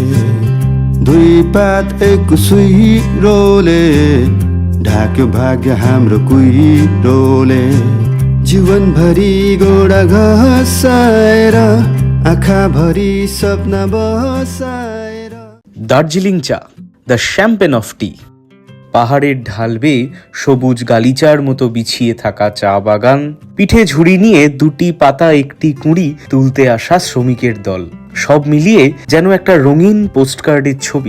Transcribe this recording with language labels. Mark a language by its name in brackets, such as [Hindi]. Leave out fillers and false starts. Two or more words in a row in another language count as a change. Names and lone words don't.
[Nepali] दुई पात एक सुइरोले ढाक्यो भाग्य हाम्रो कुहिरोले। जीवनभरि गोडा घसाएर आँखाभरि सपना बसाएर। [Bangla] দার্জিলিং চা, [English] the champagne of tea. [Bangla] পাহাড়ের ঢাল বেয়ে সবুজ গালিচার মতো বিছিয়ে থাকা চা বাগান, পিঠে ঝুড়ি নিয়ে দুটি পাতা একটি কুঁড়ি তুলতে আসা শ্রমিকের দল, সব মিলিয়ে যেন একটা রঙিন পোস্টকার্ডের ছবি।